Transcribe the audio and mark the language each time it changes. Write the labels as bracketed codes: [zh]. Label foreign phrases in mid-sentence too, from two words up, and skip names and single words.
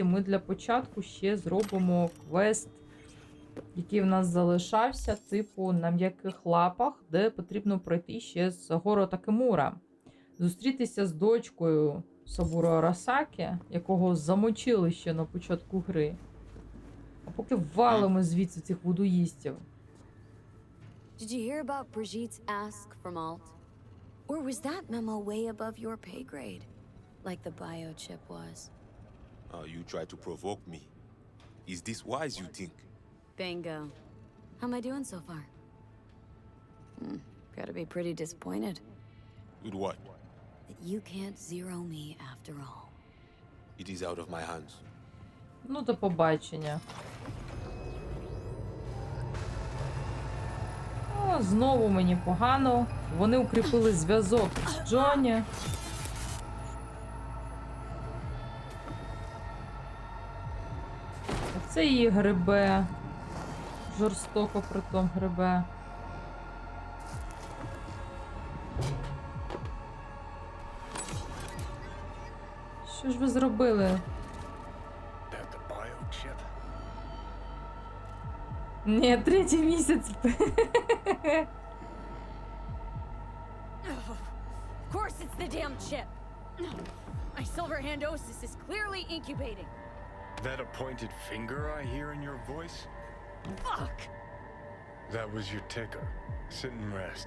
[uk] Ми для початку ще зробимо квест, який в нас залишався, типу на м'яких лапах, де потрібно пройти ще з гору Такемура. Зустрітися з дочкою Сабуро Арасакі, якого замочили ще на початку гри. А поки валимо звідси цих вудуїстів. [en] Did you hear about Brigitte's ask from Alt? Or was that memo way above your pay grade? Like the biochip was? You try to provoke me. Is this wise, you think? Bingo. How am I doing so far? Gotta be pretty disappointed. With what? That you can't zero me after all. It is out of my hands. [uk] Ну, до побачення. О, знову мені погано. Вони укріпили зв'язок з Джоні. Це її грибе. Жорстоко притом грибе. Що ж ви зробили? Ні, третій місяць. [en] Of course it's the damn chip! My silverhandosis is clearly incubating. That appointed finger I hear in your voice? Fuck! That was your ticker. Sit and rest.